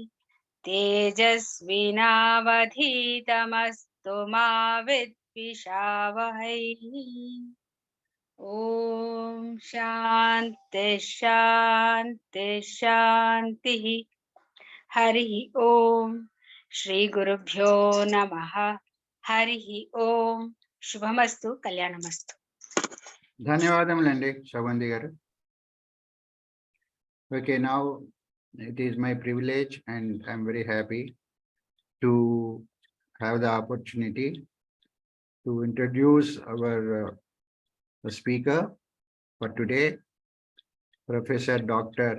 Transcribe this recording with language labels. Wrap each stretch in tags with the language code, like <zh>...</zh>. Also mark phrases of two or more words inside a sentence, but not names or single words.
<sa>तेजस्विनावधीतमस्तु मा विद्विषावहै ॐ शान्ति शान्ति शान्तिः हरिः ॐ श्रीगुरुभ्यो नमः हरिः ॐ शुभमस्तु कल्याणमस्तु</sa> <te>ధన్యవాదములండి శోభంది గారు.</te> <en>Okay, now it is my privilege and I'm very happy to have the opportunity to introduce our speaker for today, Professor Dr.</en>